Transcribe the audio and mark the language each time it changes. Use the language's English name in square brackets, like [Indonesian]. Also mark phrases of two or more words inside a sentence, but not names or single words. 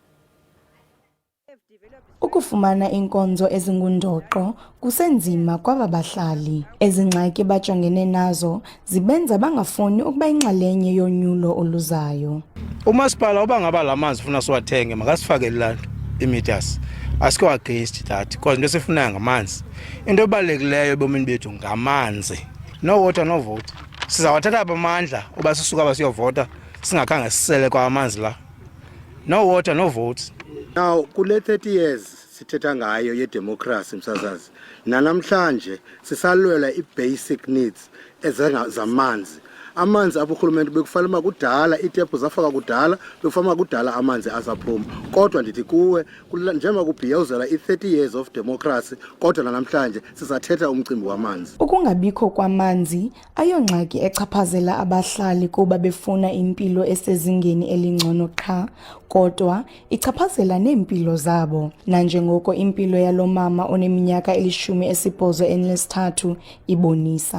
[Xhosa] Ukufumana inkonzo ezingundoqo kusenzima kwaba bahlali. Ezingxaki bajongene nazo zibenza bangafuni ukuba inxalenye yonyulo oluzayo. Umasipala uba ngaba lamanzi ufuna siwathenge makasifakele lanto imeters. Asiko [English] against that [Xhosa] because into sifuna ngamanzi. Into ebalulekileyo ebomini bethu ngamanzi. [English] No water no vote. [Xhosa] Sizawathatha abamandla uba sisuka basiyovota singakhange sisele kwa amanzi la. [English] No water no votes. [Xhosa] Now kule 30 years sithetha ngayo ye democracy msasazi nanamhlanje sisalwela i- [English] basic needs [Xhosa] ezamanzi. Amanzi apho urhulumente bekufanele kudala iitepu zafaka kudala bekufanele kudala amanzi asaphuma. Kodwa ndithi kuwe njengoba kubhiyozela i-30 [English] years of democracy [Xhosa] kodwa namhlanje sisathetha umcimbi wamanzi. Ukungabikho kwamanzi ayongxaki echaphazela abahlali kuba befuna impilo esezingeni elingcono qha, kodwa ichaphazela neempilo zabo. Nanjengoko impilo yalomama oneminyaka 83 ibonisa.